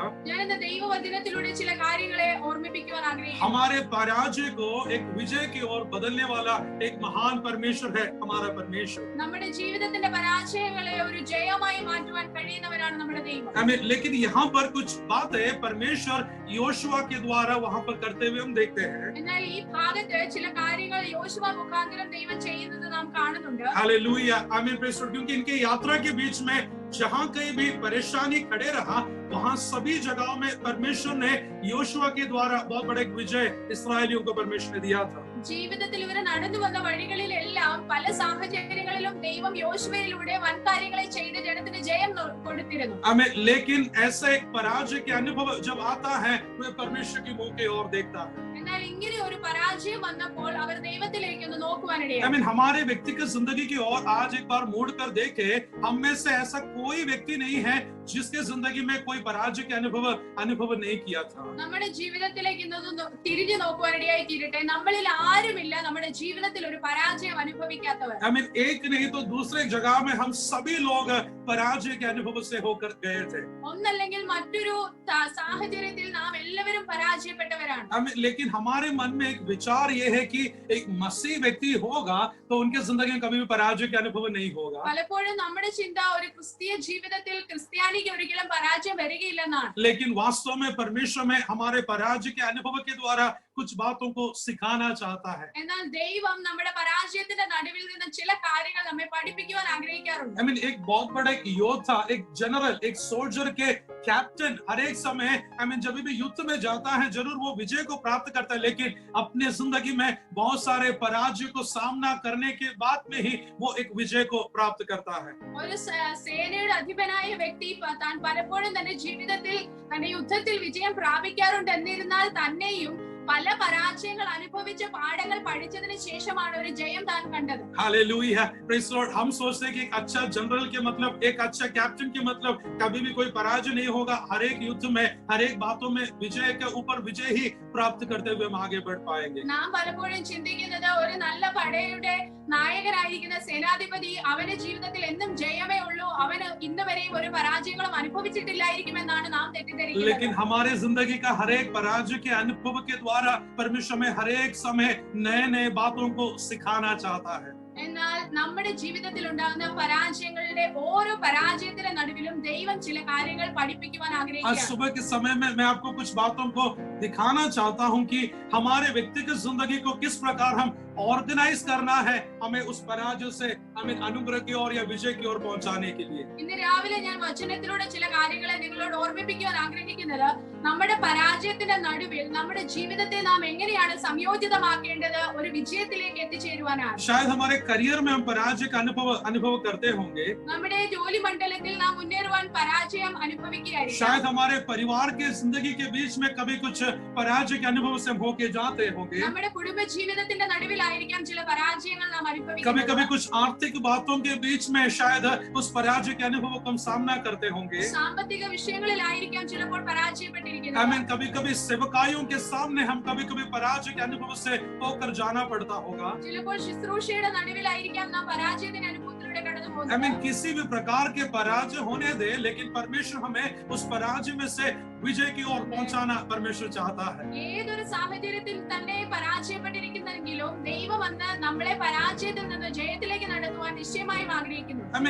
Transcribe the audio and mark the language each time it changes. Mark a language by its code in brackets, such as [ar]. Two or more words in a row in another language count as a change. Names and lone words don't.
[ml] ഞാൻ ഇന്ന് ദൈവവചനത്തിലൂടെ ചില കാര്യങ്ങളെ ഓർമ്മിപ്പിക്കുവാൻ ആഗ്രഹിക്കുന്നു. [hi] हमारे पराजय को एक विजय की ओर बदलने वाला एक महान परमेश्वर है हमारा परमेश्वर. [ml] നമ്മുടെ ജീവിതത്തിന്റെ പരാജയങ്ങളെ ഒരു ജയമായി മാറ്റുവാൻ കഴിയുന്നവരാണ് നമ്മുടെ ദൈവം. [hi] लेकिन यहाँ पर कुछ बातें परमेश्वर योशुआ के द्वारा वहाँ पर करते हुए हम देखते हैं. [ml] എന്നാൽ ഈ ഭാഗത്ത് ചില കാര്യങ്ങൾ യോശുവ മുഖാന്തരം ദൈവം ചെയ്യുന്നത് നാം കാണുന്നുണ്ട്. [hi] हालेलुया, आमीन, [en] praise God. [hi] क्योंकि इनके यात्रा के बीच में जहाँ कहीं भी परेशानी खड़े रहा, वहाँ सभी जगहों में परमेश्वर ने योशुआ के द्वारा बहुत बड़ा एक विजय इस्राएलियों को परमेश्वर ने दिया था. [ml] ജീവിതത്തിൽ ഇവർ നടന്നു വന്ന വഴികളിലെല്ലാം പല സാഹചര്യങ്ങളിലും ദൈവം യോശുവയിലൂടെ വൻ കാര്യങ്ങളെ ചെയ്ത് ജനത്തിന് ജയം കൊടുത്തിരുന്നു. [hi] लेकिन ऐसा एक पराजय के अनुभव जब आता है, वह परमेश्वर की मुंह की ओर देखता है. [ml] എന്നാൽ ഇങ്ങനെ ഒരു പരാജയം വന്നപ്പോൾ അവർ ദൈവത്തിലേക്ക് ഒന്ന് നോക്കുവാനിടയായി. [hi] हमारे व्यक्तिगत जिंदगी की ओर आज एक बार मुड़ कर देखे. हम में से ऐसा कोई व्यक्ति नहीं है जिसके जिंदगी में कोई पराजय के अनुभव नहीं किया था. [ml] നമ്മുടെ ജീവിതത്തിലേക്ക് ഇന്ന് തിരിഞ്ഞു നോക്കുവാനിടയായി തീരട്ടെ. നമ്മളിൽ ആരുമില്ല നമ്മുടെ ജീവിതത്തിൽ ഒരു പരാജയം അനുഭവിക്കാത്തവർ. [hi] एक नहीं तो दूसरे जगह में हम सभी लोग पराजय के अनुभव से होकर गए थे. [ml] ഒന്നല്ലെങ്കിൽ മറ്റൊരു സാഹചര്യത്തിൽ നാം എല്ലാവരും പരാജയപ്പെട്ടവരാണ്. [hi] लेकिन हमारे मन में एक विचार ये है कि एक मसीह व्यक्ति होगा तो उनके जिंदगी में कभी भी पराजय के अनुभव नहीं होगा. [ml] പലപ്പോഴും നമ്മുടെ ചിന്ത ഒരു ക്രിസ്തീയ ജീവിതത്തിൽ ക്രിസ്ത്യാനിക്ക് ഒരിക്കലും പരാജയം വരികയില്ലെന്നാണ്. [hi] लेकिन वास्तव में परमेश्वर में हमारे पराजय के अनुभव के द्वारा कुछ बातों को सिखाना चाहता है. [ml] എന്നാൽ ദൈവം നമ്മുടെ പരാജയത്തിന്റെ നടുവിൽ നിന്ന് ചില കാര്യങ്ങൾ നമ്മെ പഠിപ്പിക്കുവാൻ ആഗ്രഹിക്കാറുണ്ട്. [hi] एक बहुत बड़ा एक योद्धा, एक जनरल, एक सोल्जर के कैप्टन हर एक समय जब भी युद्ध में जाता है जरूर वो विजय को प्राप्त करता है, लेकिन अपने जिंदगी में बहुत सारे पराजय को सामना करने के बाद में ही वो एक विजय को प्राप्त करता है. [ml] ഒരു സേനയുടെ അധിപനായ വ്യക്തി താൻ പലപ്പോഴും തന്റെ ജീവിതത്തിൽ തന്റെ യുദ്ധത്തിൽ വിജയം പ്രാപിക്കാറുണ്ട്. എന്നിരുന്നാൽ തന്നെയും പല പരാജയങ്ങൾ അനുഭവിച്ച പാഠങ്ങൾ പഠിച്ചതിന് ശേഷമാണ് ഒരു ജയം താൻ കണ്ടത്. [hi] हालेलुया, [en] praise Lord. [hi] हम सोचते हैं कि एक अच्छा जनरल के मतलब, एक अच्छा कैप्टन के मतलब कभी भी कोई पराजय नहीं होगा। हर एक युद्ध में, हर एक बातों में विजय के ऊपर विजय ही प्राप्त करते हुए हम आगे बढ़ पाएंगे। [ml] നാം പലപ്പോഴും ചിന്തിക്കുന്നത് ഒരു നല്ല പടയുടെ നായകനായിരിക്കുന്ന സേനാധിപതി അവന്റെ ജീവിതത്തിൽ എന്നും ജയമേ ഉള്ളൂ, അവന് ഇന്ന് വരെയും ഒരു പരാജയങ്ങളും അനുഭവിച്ചിട്ടില്ലായിരിക്കുമെന്നാണ് നാം തെറ്റിദ്ധരിക്കുന്നത്. [hi] लेकिन हमारे जिंदगी का हर एक पराजय के अनुभव के द्वारा परमेश्वर में हर एक समय नए नए बातों को सिखाना चाहता है। [ml] എന്നാൽ നമ്മുടെ ജീവിതത്തിൽ ഉണ്ടാകുന്ന പരാജയങ്ങളുടെ ഓരോ പരാജയത്തിന്റെ നടുവിലും ദൈവം ചില കാര്യങ്ങൾ പഠിപ്പിക്കുവാൻ [hi] आज [ml] ആഗ്രഹിക്കുന്നു. [hi] सुबह के समय में मैं आपको कुछ बातों को दिखाना चाहता हूं कि हमारे व्यक्तिगत जिंदगी को किस प्रकार हम ऑर्गेनाइज करना है, हमें उस पराजय से हमें अनुग्रह की ओर या विजय की ओर पहुंचाने के लिए। [ml] ഇന്ന് രാവിലെ ഞാൻ വചനത്തിലൂടെ ചില കാര്യങ്ങളെ നിങ്ങളോട് ഓർമ്മിപ്പിക്കുവാൻ ആഗ്രഹിക്കുന്നത് നമ്മുടെ പരാജയത്തിന്റെ നടുവിൽ നമ്മുടെ ജീവിതത്തെ നാം എങ്ങനെയാണ് സംയോജിതമാക്കേണ്ടത് ഒരു വിജയത്തിലേക്ക് എത്തിച്ചേരുവാനാണ്. [hi] शायद हमारे करियर में हम पराजय का अनुभव करते होंगे, [ml] നമ്മുടെ ജോലി മണ്ഡലത്തിൽ നാം മുന്നേറുവാൻ പരാജയം അനുഭവിക്കുകയായിരിക്കും. [hi] शायद हमारे परिवार के जिंदगी के बीच में कभी कुछ पराजय के अनुभव से हम होके जाते होंगे। [ml] നമ്മുടെ കുടുംബ ജീവിതത്തിന്റെ നടുവിലായിരിക്കാം ചില പരാജയങ്ങൾ നാം [hi] कभी [ml] അനുഭവിക്കുന്നത്. [hi] कभी कुछ आर्थिक बातों के बीच में शायद उस पराजय के अनुभव को हम सामना करते होंगे। [ml] സാമ്പത്തിക വിഷയങ്ങളിലായിരിക്കാം ചിലപ്പോൾ പരാജയപ്പെട്ടിരിക്കുന്നത്. [hi] आमीन। कभी कभी सेवकाइयों के सामने हम कभी कभी पराजय के अनुभव से होकर जाना पड़ता होगा। [ml] ചിലപ്പോൾ ശുശ്രൂഷയുടെ നടുവിലായിരിക്കാം നാം പരാജയത്തിന്റെ അനുഭവത്തിലൂടെ കടന്നു പോകുന്നത്. [hi] आमीन। किसी भी प्रकार के पराजय होने दे, लेकिन परमेश्वर हमें उस पराजय में से विजय की ओर पहुंचाना परमेश्वर चाहता है। [ml] ഏതൊരു സാഹചര്യത്തിൽ തന്നെ പരാജയപ്പെട്ടിരിക്കുന്നെങ്കിലും ദൈവം വന്ന് നമ്മളെ പരാജയത്തിൽ നിന്ന് ജയത്തിലേക്ക് നടത്തുവാൻ നിശ്ചയമായും ആഗ്രഹിക്കുന്നു. [hi] आमीन।